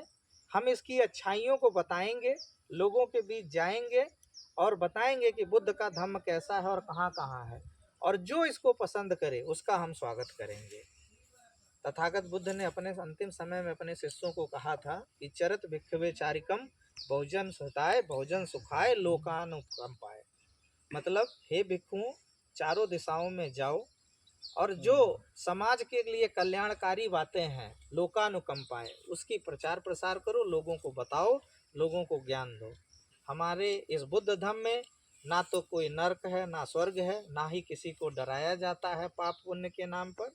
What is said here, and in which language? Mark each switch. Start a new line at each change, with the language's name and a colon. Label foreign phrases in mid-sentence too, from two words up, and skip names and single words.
Hindi: हम इसकी अच्छाइयों को बताएंगे, लोगों के बीच जाएंगे और बताएंगे कि बुद्ध का धम्म कैसा है और कहाँ कहाँ है, और जो इसको पसंद करे उसका हम स्वागत करेंगे। तथागत बुद्ध ने अपने अंतिम समय में अपने शिष्यों को कहा था कि
Pali: चरत भिक्षवे चारिकम, बहुजन सुताय बहुजन सुखाय लोकानुकंपाय।
Hindi: मतलब हे भिक्षुओं, चारों दिशाओं में जाओ और जो समाज के लिए कल्याणकारी बातें हैं लोकानुकंपाय, उसकी प्रचार प्रसार करो, लोगों को बताओ, लोगों को ज्ञान दो। हमारे इस बुद्ध धर्म में ना तो कोई नर्क है, ना स्वर्ग है, ना ही किसी को डराया जाता है पाप पुण्य के नाम पर।